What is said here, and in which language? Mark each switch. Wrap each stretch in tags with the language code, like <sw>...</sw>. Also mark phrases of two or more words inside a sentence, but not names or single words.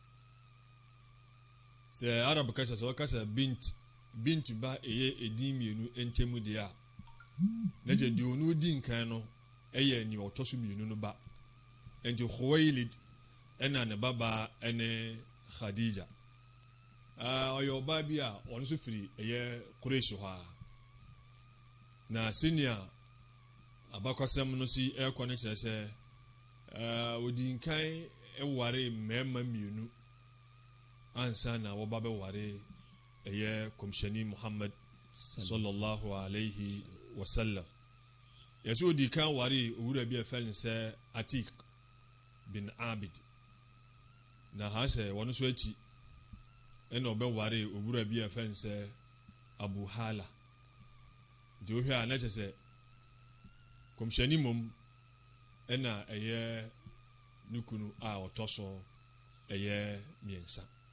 <ak>sɛ Arab kasa sɛ wɔkasa bint ba ɛyɛ edin mmienu ntɛmu deɛ a na kyɛ deɛ ɔno di nkan no ɛyɛ nea ɔtɔ so mmienu no ba nti Khuwailid ɛna ne babaa ɛne Khadija ɔyɛ ɔbaa bi a ɔno nso firi ɛyɛ Quraysh hɔ a na senior abakwasɛm no si ɛkɔ ne kyerɛ sɛ ɔdi nkan ɛware mmarima mmienu ansa na wɔba bɛware ɛyɛ kɔmhyɛni Muhammad</ak> <ar>صلى الله عليه وسلم</ar> <ak>yɛsɛ ɔdi kan ware owura bi a ɛfɛ ne sɛ Atik bin Abid na ha sɛ wɔn nso akyi ɛna ɔbɛware owura bi a ɛfɛ ne sɛ Abu Hala nti wohwɛ a na kyerɛ sɛ kɔmhyɛni mom ɛna ɛyɛ ne kunu a ɔtɔ so ɛyɛ mmiɛnsa</ak>